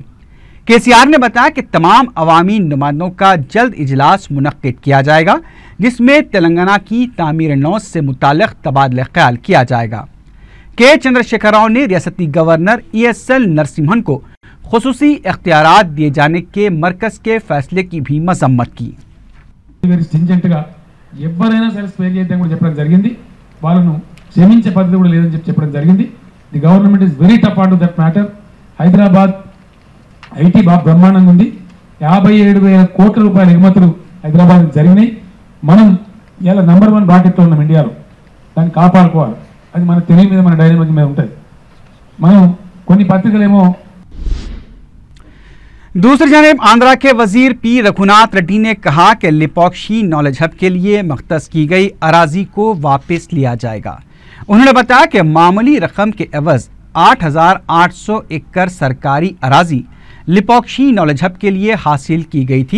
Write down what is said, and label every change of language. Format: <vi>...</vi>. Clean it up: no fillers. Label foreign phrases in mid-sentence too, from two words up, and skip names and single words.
<ur>KCR نے بتایا کہ تمام عوامی نمائندوں کا جلد اجلاس منعقد کیا جائے گا جس میں تلنگانہ کی تعمیر نو سے متعلق تبادلہ خیال کیا جائے گا. کے چندرشیکھر راؤ نے ریاستی گورنر ESL نرسمہن کو خصوصی اختیارات دیے جانے کے مرکز کے فیصلے کی بھی مذمت کی.</ur> <te>క్షమించే పద్ధతి కూడా లేదని చెప్పడం జరిగింది.</te> <en>the government is very tough on to that matter.</en> <te>హైదరాబాద్ ఐటీ బాగా బ్రహ్మాండంగా ఉంది. 57,000 కోట్ల రూపాయల ఎగుమతులు హైదరాబాద్ జరిగినాయి. మనం ఇలా నంబర్ 1 బ్రాకెట్లో ఉన్నాం ఇండియాలో. దాన్ని కాపాడుకోవాలి. అది మన తెలివి మీద, మన డైనమిక్ మీద ఉంటుంది. మనం కొన్ని పత్రికలేమో</te> <ur>دوسری جانب آندھرا کے وزیر P رگھوناتھ ریڈی نے کہا کہ لیپاکشی نالج ہب کے لیے مختص کی گئی اراضی کو واپس لیا جائے گا. انہوں نے بتایا کہ معمولی رقم کے عوض 8,800 ایکڑ سرکاری اراضی لیپاکشی نالج ہب کے لیے حاصل کی گئی تھی.</ur>